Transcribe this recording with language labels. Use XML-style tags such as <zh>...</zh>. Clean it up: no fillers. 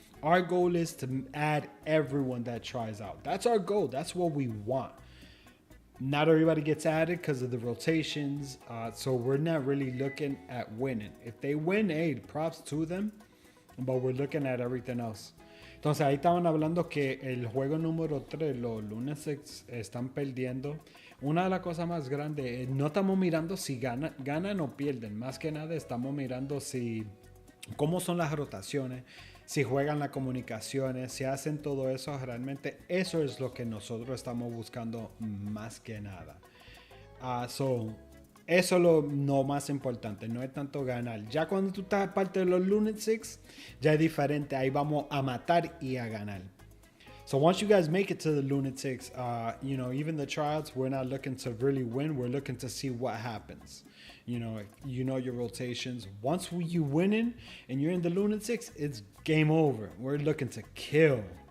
<en>Our goal is to add everyone that tries out. That's our goal. That's what we want. Not everybody gets added because of the rotations. So we're not really looking at winning. If they win, hey, props to them. But we're looking at everything else.</en> <es>Entonces ahí estaban hablando que el juego número 3, los Lunatics están perdiendo. Una de las cosas más grandes, no estamos mirando si ganan o pierden. Más que nada estamos mirando si cómo son las rotaciones, si juegan las comunicaciones, si hacen todo eso. Realmente eso es lo que nosotros estamos buscando más que nada. Eso es lo más importante, no es tanto ganar. Ya cuando tú estás parte de los Lunatics, ya es diferente. Ahí vamos a matar y a ganar.</es> <en>So once you guys make it to the Lunatics, even the tryouts, we're not looking to really win. We're looking to see what happens. You know your rotations. Once you winning and you're in the Lunatics, it's game over. We're looking to kill.</en>